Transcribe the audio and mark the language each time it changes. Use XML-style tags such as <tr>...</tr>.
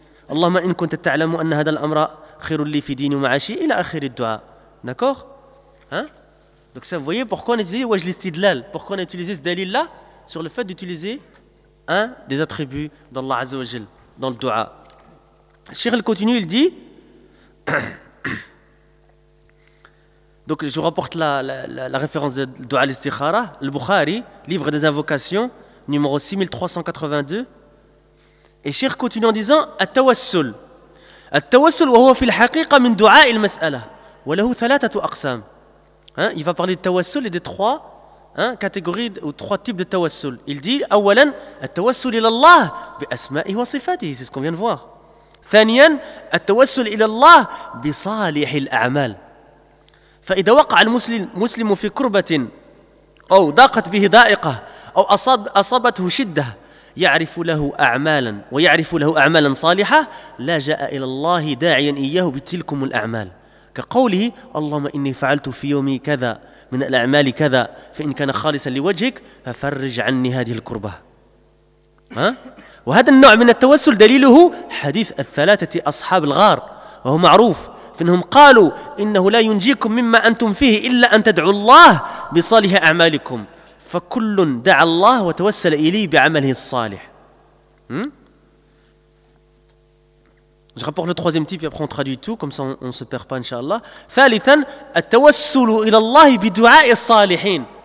<ar>اللهم إن كنت تعلم أن هذا الأمر خير لي في ديني ومعاشي إلى آخر الدعاء.</ar> <fr>D'accord؟ Hein? Donc ça, vous voyez pourquoi on utilise wajh l'istidlal, pourquoi on a utilisé ce dalil là sur le fait d'utiliser un des attributs d'Allah Azza wa Jal dans le dua. Cheikh il continue, il dit donc je vous rapporte la référence de dua l'istikhara, le Bukhari, livre des invocations, numéro 6382. Et Cheikh continue en disant التوسل.</fr> <ar>التوسل وهو في الحقيقة من دعاء المسألة وله ثلاثة أقسام.</ar> <fr>Hein? Il va parler de tawassul et des trois, hein, catégories ou trois types de tawassul. Il dit</fr> <ar>أولاً التوسل إلى الله بأسمائه وصفاته.</ar> <fr>C'est ce qu'on vient de voir.</fr> <ar>ثانياً التوسل إلى الله بصالح الأعمال. فإذا وقع المسلم في كربة أو ضاقت به ضائقة أو أصابته شدة يعرف له أعمالا ويعرف له أعمالا صالحة لا جاء إلى الله داعيا إياه بتلكم الأعمال كقوله اللهم إني فعلت في يومي كذا من الأعمال كذا فإن كان خالصا لوجهك ففرج عني هذه الكربة. ها؟ وهذا النوع من التوسل دليله حديث الثلاثة أصحاب الغار وهو معروف فإنهم قالوا إنه لا ينجيكم مما أنتم فيه إلا أن تدعوا الله بصالح أعمالكم فكل دعا الله وتوسل إليه بعمله الصالح.</ar> <fr>Je rapporte le troisième type et après on traduit tout, comme ça on ne se perd pas, inshallah.</fr> <ar>ثالثا التوسل إلى الله بدعاء الصالحين.</ar>